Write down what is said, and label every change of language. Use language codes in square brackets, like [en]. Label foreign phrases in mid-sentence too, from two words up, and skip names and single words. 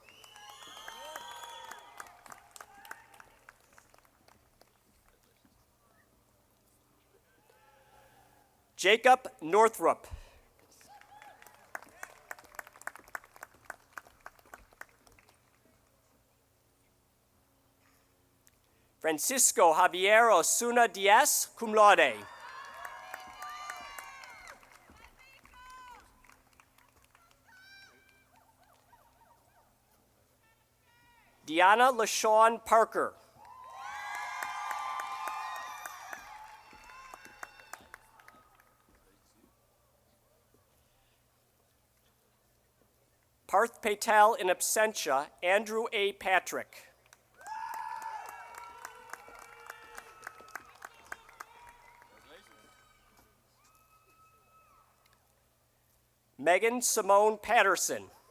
[en] Jacob Northrup. Francisco Javier Osuna Diaz, [la] cum laude. [en] Deanna LaShawn Parker. Parth Patel in absentia, Andrew A. Patrick. Megan Simone Patterson.